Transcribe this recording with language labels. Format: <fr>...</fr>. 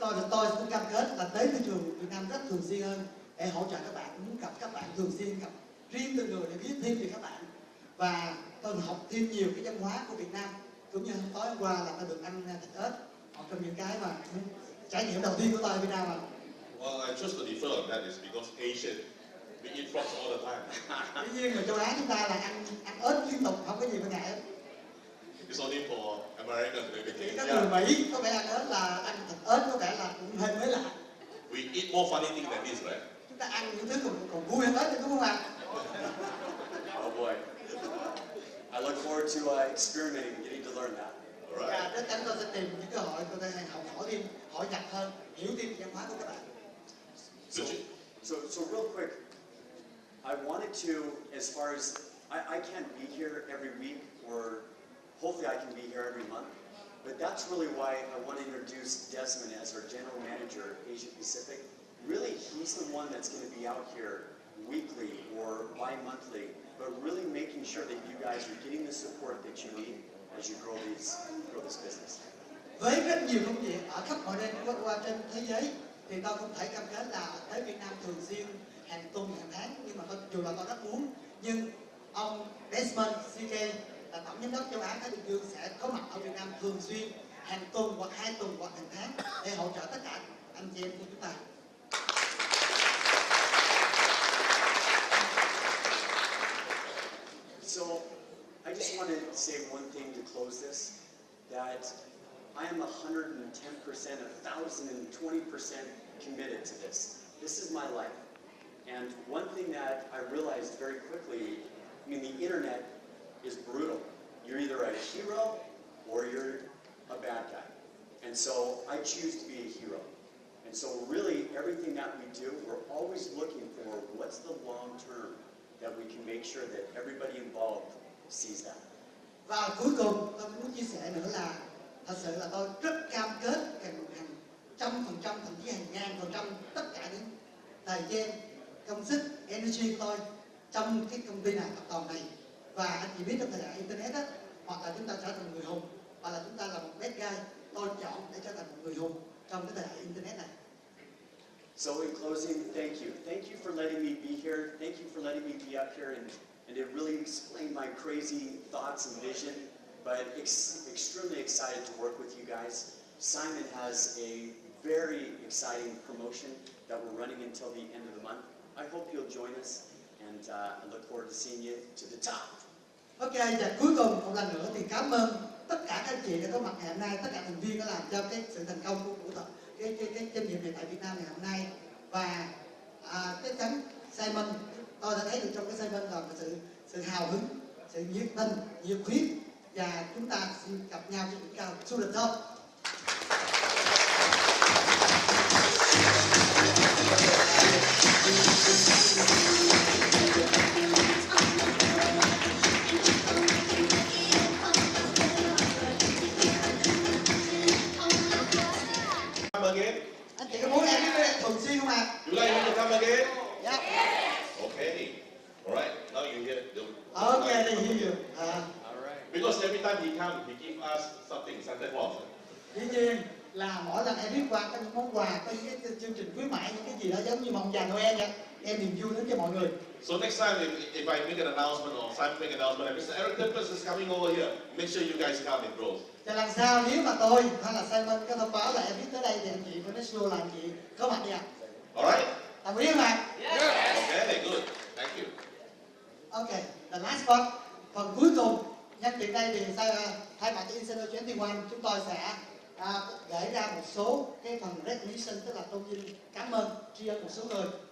<vi>Tôi cũng cam kết là tới thị trường Việt Nam rất thường xuyên hơn để hỗ trợ các bạn, cũng muốn gặp các bạn thường xuyên, gặp riêng từng người để biết thêm về các bạn. Và tôi học thêm nhiều cái văn hóa của Việt Nam, cũng như tối hôm qua là tôi được ăn thịt ếch, một trong những cái mà trải nghiệm đầu tiên của tôi ở Việt Nam.</vi> <en>Well, I chose to defer on that is because Asian, we eat frogs all the time.</en> <vi>Tuy nhiên người châu Á chúng ta là ăn ếch liên tục, không có gì mà ngại hết.</vi> <en>It's only for Americans maybe.</en> <vi>Chỉ các người Mỹ có vẻ ăn ếch là ăn thịt ếch có vẻ là cũng hơi mới lạ.</vi> <en>We eat more funny things than this, right?</en> <vi>Chúng ta ăn những thứ còn vui hơn ếch thì đúng không ạ?</vi> <en>Oh boy. I look forward to experimenting and getting to learn that.</en> <vi>Và chắc chắn tôi sẽ tìm những cơ hội tôi sẽ học hỏi thêm, hỏi nhập hơn, hiểu thêm về văn hóa của các bạn.</vi> <en>So real quick, I wanted to, as far as I can't be here every week, or hopefully I can be here every month, but that's really why I want to introduce Desmond as our General Manager, Asia Pacific. Really, he's the one that's going to be out here weekly or bi-monthly, but really making sure that you guys are getting the support that you need as you grow this business.</en> <vi>Với rất nhiều công việc ở khắp mọi nơi qua trên thế giới thì tôi không thể cam kết là tới Việt Nam thường xuyên hàng tuần hàng tháng, nhưng mà dù là tôi rất muốn, nhưng ông Desmond CK là tổng giám đốc châu Á Thái Bình Dương sẽ có mặt ở Việt Nam thường xuyên hàng tuần hoặc 2 tuần hoặc hàng tháng để hỗ trợ tất cả anh chị em của chúng ta.</vi> <en>So I just want to say one thing to close this, that I am 110%, 1,020% committed to this. This is my life. And one thing that I realized very quickly, I mean, the internet is brutal. You're either a hero or you're a bad guy. And so I choose to be a hero. And so really everything that we do, we're always looking for what's the long term that we can make sure that everybody involved sees that.</en> <vi>Và cuối cùng tôi muốn chia sẻ nữa là thật sự là tôi rất cam kết hàng 100%, thậm chí hàng ngàn % tất cả những thời gian, công sức, energy của tôi trong cái công ty này, tập đoàn này. Và anh chị biết trong thời đại internet á, hoặc là chúng ta trở thành người hùng, hoặc là chúng ta là một</vi> <en>bad guy,</en> <vi>tôi chọn để trở thành một người hùng trong cái thời đại internet này.</vi> <en>So in closing, thank you. Thank you for letting me be here. Thank you for letting me be up here and it really explained my crazy thoughts and vision, but extremely excited to work with you guys. Simon has a very exciting promotion that we're running until the end of the month. I hope you'll join us, and I look forward to seeing you to the top.</en> <vi>Ok, và cuối cùng một lần nữa thì cảm ơn tất cả các anh chị đã có mặt ngày hôm nay, tất cả thành viên đã làm cho cái sự thành công của cái doanh nghiệp này tại Việt Nam ngày hôm nay. Và chắc chắn Simon, tôi đã thấy được trong cái Simon là sự hào hứng, sự nhiệt tình, nhiệt huyết, và chúng ta xin gặp nhau trên đỉnh cao du lịch thôi.</vi> <en>Come again?</en> <vi>Anh chị có muốn em với em thường xuyên không ạ?</vi> <en>You like him to come again?</en> <vi>Dạ.</vi> <en>Okay. All right. Now you hear.</en> <vi>Ok, thì you.</vi> <en>Because every time he comes, he gives us something, Santa Claus.</en> <vi>Dĩ nhiên là mỗi lần em viết qua có những món quà, có những cái chương trình khuyến mãi, những cái gì đó giống như mong già Noel vậy, em niềm vui đến cho mọi người.</vi> <en>So next time, if I make an announcement or Simon make an announcement, and Mr. Eric Tempest is coming over here, make sure you guys come in rows.</en> <vi>Và lần sau nếu mà tôi hay là Simon có thông báo là em viết tới đây thì anh chị Vanessa là anh chị có mặt đi ạ.</vi> <en>Alright?</en> <vi>Đồng ý không ạ?</vi> <en>Okay, good. Thank you. Okay, the last part,</en> <vi>phần cuối cùng. Nhân tiện đây thì thay mặt cho Insider 21 chúng tôi sẽ gửi ra một số cái phần recognition, tức là tôn vinh, cảm ơn, tri ân một số người.</vi>